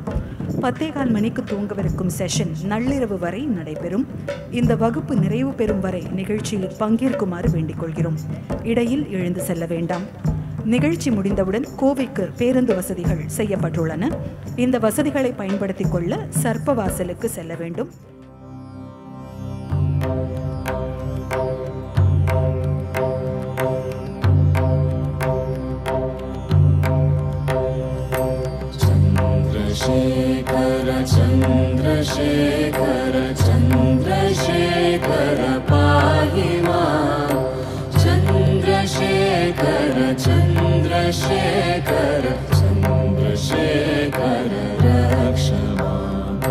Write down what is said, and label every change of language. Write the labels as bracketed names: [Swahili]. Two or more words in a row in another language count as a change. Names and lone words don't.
[Tamil] 10:15 மணிக்கு துவங்கவிருக்கும் செஷன் நள்ளிரவு வரை நடைபெறும். இந்த வகுப்பு நிறைவு பெறும் வரை நிகழ்ச்சியில் பங்கேற்குமாறு வேண்டிக் கொள்கிறோம். இடையில் எழுந்து செல்ல வேண்டாம். நிகழ்ச்சி முடிந்தவுடன் கோவைக்கு பேருந்து வசதிகள் செய்யப்பட்டுள்ளன. இந்த வசதிகளை பயன்படுத்திக் கொள்ள சர்ப்பவாசலுக்கு செல்ல வேண்டும். [Sanskrit] चन्द्रशेखर चन्द्रशेखर चन्द्रशेखर पाहि मां चन्द्रशेखर चन्द्रशेखर चन्द्रशेखर रक्ष मां